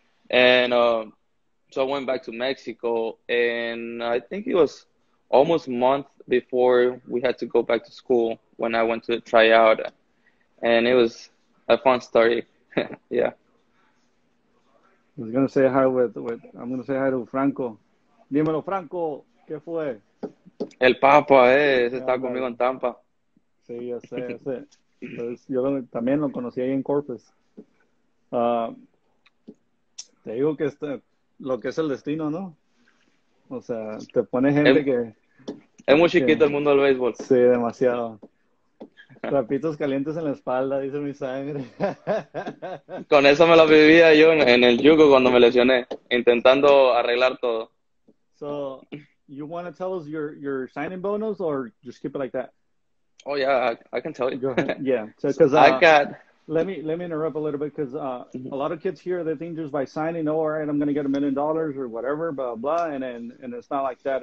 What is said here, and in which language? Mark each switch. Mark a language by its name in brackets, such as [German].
[English] And so I went back to Mexico, and I think it was almost a month before we had to go back to school when I went to try out, and it was a fun story. Yeah. I was gonna say hi with I'm gonna say hi to Franco. [Spanish] Dímelo, Franco, ¿qué fue? El Papa, ese está conmigo Ándale. en Tampa. Sí, ya sé, ya sé. Entonces, también lo conocí ahí en Corpus. Ah, te digo que lo que es el destino, ¿no? O sea, te pone Es, gente que, es muy que chiquito el mundo del béisbol. sí, demasiado. Trapitos calientes en la espalda, dice mi sangre. Con eso me lo vivía yo en el yugo cuando me lesioné, intentando arreglar todo. [English] So, you want to tell us your signing bonus or just keep it like that? Oh yeah, I can tell you. Go ahead. Yeah. So, So because I got. let me interrupt a little bit because a lot of kids here they think just by signing, oh, all right, I'm going to get $1 million or whatever, blah blah, and it's not like that.